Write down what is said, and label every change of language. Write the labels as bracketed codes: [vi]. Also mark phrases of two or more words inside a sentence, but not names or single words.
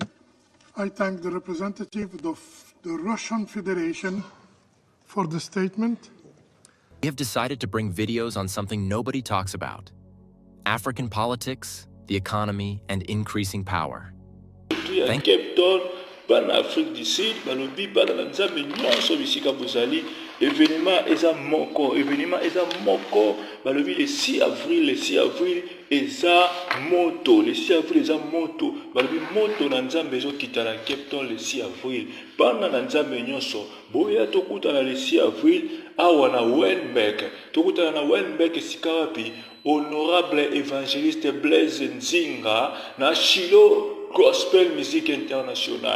[en] I thank the representative of the Russian Federation for the statement. We have decided to bring videos on something nobody talks about: African politics, the economy, and increasing power. Thank you. [ln] Bana Afrique du Sud, balobi bana na nzambe nyonso bisika bozali, événement eza moko, balobi [fr] le 6 avril [ln] eza moto, [fr] le 6 avril [ln] eza moto, balobi moto na nzambe ezokita na Cape Town [fr] le 6 avril, [ln] bana na nzambe nyonso, boya tokutana [fr] le 6 avril [ln] awa na Weinberg, tokutana na Weinberg esika wapi, [fr] honorable évangéliste [ln] Blaise Nzinga na Shilo Gospel Music International.